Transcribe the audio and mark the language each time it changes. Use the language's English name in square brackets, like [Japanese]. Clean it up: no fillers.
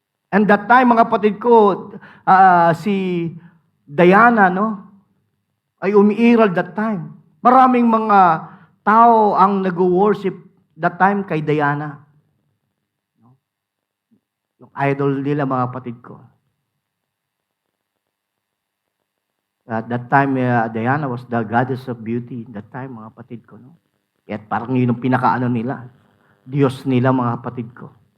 [English] And that time, [Filipino] mga kapatid ko, si Diana, no? Ay umiiral [English] that time. [Filipino] Maraming mga tao ang nag-worship that time kay Diana. Yung idol nila, mga kapatid ko. [English] At that time, Diana was the goddess of beauty. That time, [Filipino] mga kapatid ko. No? Kaya parang yun ang pinakaano nila. Diyos nila, mga kapatid ko.